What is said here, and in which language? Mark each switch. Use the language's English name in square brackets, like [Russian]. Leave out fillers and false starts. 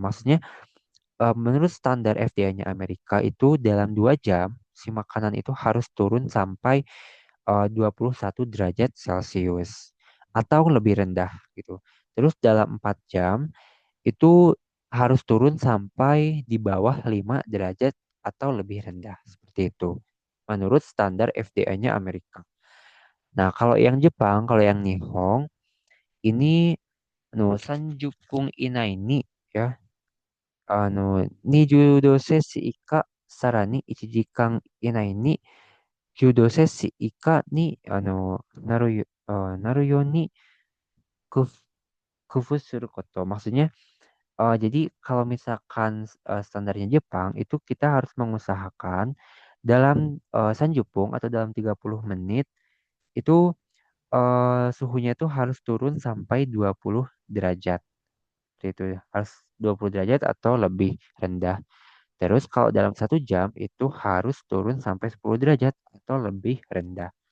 [Indonesian] Maksudnya menurut standar FDA-nya Amerika itu dalam 2 jam si makanan itu harus turun sampai 21 derajat Celcius atau lebih rendah gitu. Terus dalam 4 jam itu harus turun sampai di bawah 5 derajat atau lebih rendah seperti itu. Menurut standar FDA-nya Amerika. Nah, kalau yang Jepang, kalau yang Nihon, ini no Sanjukung Ina ini ya [Japanese] 20度摂氏以下、さらに1時間以内に9度摂氏以下になるように工夫工夫すること。 [Indonesian] Maksudnya, jadi kalau misalkan standarnya Jepang, itu kita harus mengusahakan dalam sanjupung atau dalam 30 menit, itu suhunya itu harus turun sampai 20 derajat. Itu ya, harus 20 derajat atau lebih rendah. Terus kalau dalam 1 jam itu harus turun sampai 10 derajat atau lebih rendah.